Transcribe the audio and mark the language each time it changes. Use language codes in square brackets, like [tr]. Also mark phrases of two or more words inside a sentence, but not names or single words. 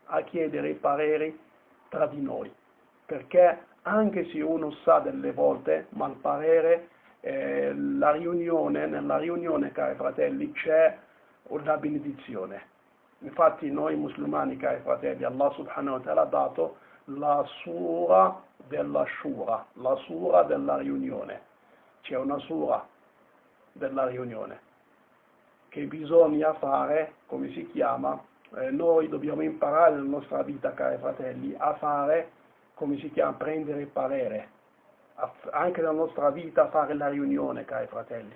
[it] tra di noi, perché anche se uno sa delle volte, ma il parere, nella riunione, cari fratelli, c'è una benedizione. Infatti noi musulmani, cari fratelli, Allah [ar] سبحانه وتعالى [it] ha dato la sura della shura, la sura della riunione. C'è una sura della riunione che bisogna fare, come si chiama, noi dobbiamo imparare nella nostra vita, cari fratelli, a fare, come si chiama, prendere il parere, anche nella nostra vita fare la riunione, cari fratelli.